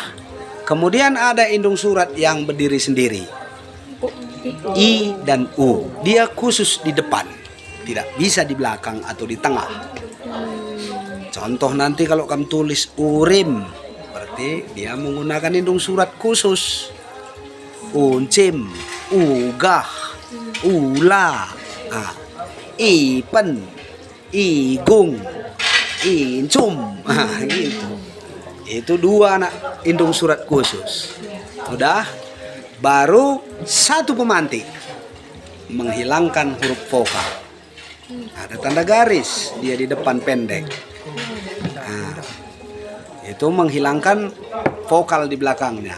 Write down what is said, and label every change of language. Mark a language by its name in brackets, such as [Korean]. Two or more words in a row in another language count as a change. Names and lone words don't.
[Indonesian] Kemudian ada indung surat yang berdiri sendiri. I dan U. Dia khusus di depan. Tidak bisa di belakang atau di tengah. Contoh nanti kalau kamu tulis urim, berarti dia menggunakan indung surat khusus. Uncim, ugah, ula, ipen, igung, incum. Gitu. Itu dua anak indung surat khusus. Udah. Baru satu pemantik menghilangkan huruf vokal. Ada tanda garis, dia di depan pendek. Nah, itu menghilangkan vokal di belakangnya.